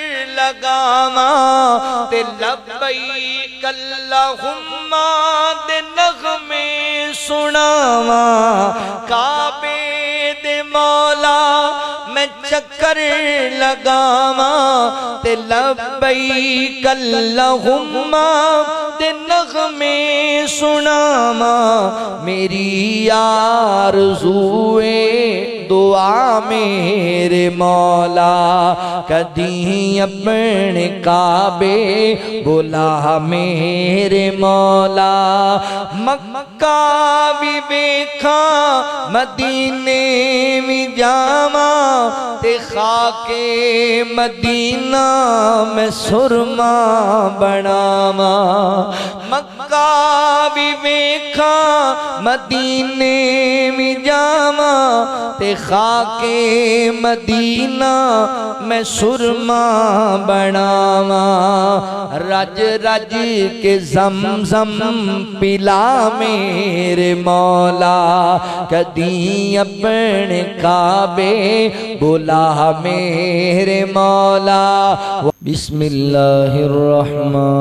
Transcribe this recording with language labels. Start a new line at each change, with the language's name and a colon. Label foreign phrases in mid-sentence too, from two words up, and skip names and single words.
Punjabi: لگاواں تے لبیک اللہم دے نغمے سناواں کعبے دے مولا میں چکر لگاواں تے لبیک اللہم دے نغمے سناواں میری آرزوئے دعا میرے مولا کدی اپنے کعبے بلا میرے مولا مکہ بھی ویکھاں مدینے بھی جاواں تے خاک مدینہ میں سرما بناواں مکہ بھی ویکھاں مدینے بھی جاواں تے خاک مدینہ میں سرما بناواں رج رج کے زمزم پلا میرے مولا کدی اپنے کعبے بلا میرے مولا
Arabic: بسم اللہ الرحمن